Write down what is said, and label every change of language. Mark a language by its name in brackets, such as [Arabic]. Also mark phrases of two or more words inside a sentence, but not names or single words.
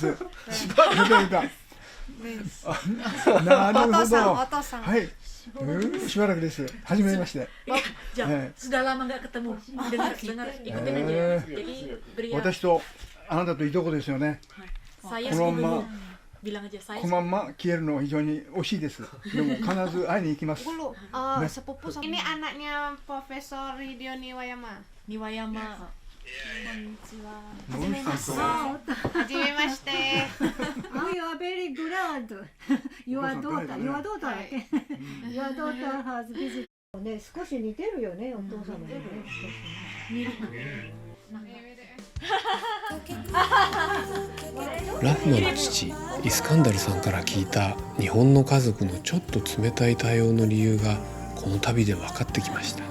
[Japanese] しばらくなるほど。はい。しばらくです。はじめまして。 [Indonesian] じゃあ、sudah lama nggak ketemu. Dengar, ikutin aja. Jadi beri. [Japanese] 私とあなたといとこですよね。このまま [Indonesian] bilang aja saya. [Japanese] このまま消えるの非常に惜しいです。でも必ず会いに行きます。 [Indonesian] Sepupu ini anaknya Profesor Hideo Niwayama. Niwayama. [Japanese] Konnichiwa. Hajimemashite. [English] You are very glad. Your daughter has visited. [Japanese] ね、少し似てるよね、お父様にね。ラフマの父イスカンダルさんから聞いた日本の家族のちょっと冷たい対応の理由がこの旅で分かってきました。